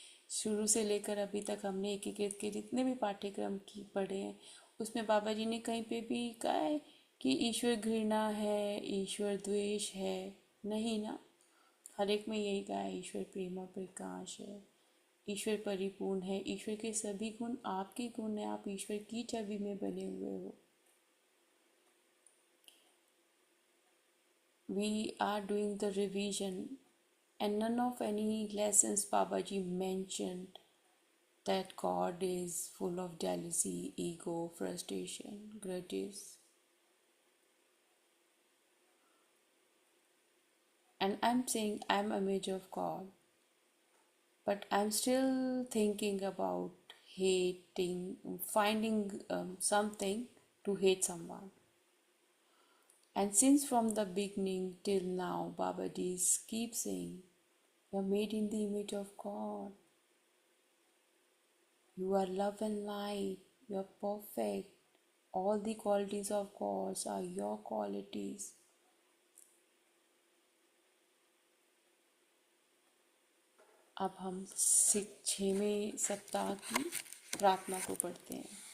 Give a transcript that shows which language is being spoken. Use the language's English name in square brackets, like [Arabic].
[Hindi] शुरू से लेकर अभी तक हमने एकीकृत के जितने भी पाठ्यक्रम की पढ़े हैं, उसमें बाबा जी ने कहीं पे भी कहा है कि ईश्वर घृणा है, ईश्वर द्वेष है? नहीं ना, हर एक में यही कहा है, ईश्वर प्रेम और प्रकाश है, ईश्वर परिपूर्ण है, ईश्वर के सभी गुण आपके गुण हैं, आप ईश्वर की छवि में बने हुए हो। [English] We are doing the revision, and none of any lessons Babaji mentioned that God is full of jealousy, ego, frustration, grudges. And I'm saying I'm an image of God, but I'm still thinking about hating, finding something to hate someone. And since from the beginning till now, Babaji keeps saying, you're made in the image of God. You are love and light. You are perfect. All the qualities of God are your qualities. [Hindi] अब हम 6वें सप्ताह की प्रार्थना को पढ़ते हैं।